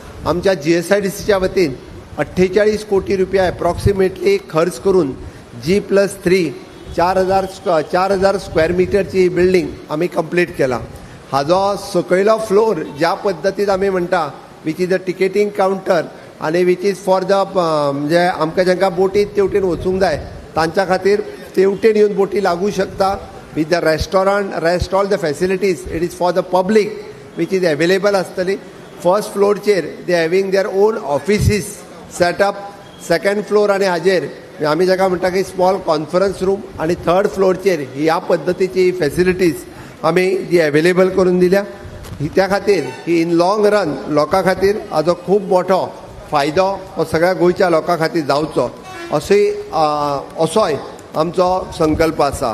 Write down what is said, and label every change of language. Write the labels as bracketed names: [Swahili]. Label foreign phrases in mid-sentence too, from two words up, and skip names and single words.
[Konkani] आमच्या GSIDCच्या वतीन 48 कोटी रुपया अप्रॉक्सिमेटली खर्च करून G+3 4,000 [English] square metre building [Konkani] आम्ही कंप्लीट केला. हाजो सकयलो फ्लोर ज्या पद्दतीन आमी म्हणटा [English] which is the ticketing counter [Konkani] आनी [English] which is for the [Konkani] म्हणजे आमकां जांकां बोटींत तेवटेन वचूंक जाय तांच्या खातीर तेवटेन येवन बोटी लागू शकता. [English] With the restaurant rest all the facilities it is for the public which is available आसतली. First floor they having their own offices setup. second floor [Konkani] आनी हाजेर आमी जाका म्हणटा की [English] small conference room [Konkani] आनी [English] third floor [Konkani] ह्या पद्दतीची फॅसिलिटीज आमी जी अवेलेबल करून दिल्या. त्या खातीर ही [English] in long run [Konkani] लोकां खातीर हाजो खूब मोठो फायदो हो सगळ्या गोंयच्या लोकां खातीर जावचो असोय आमचो संकल्प आसा.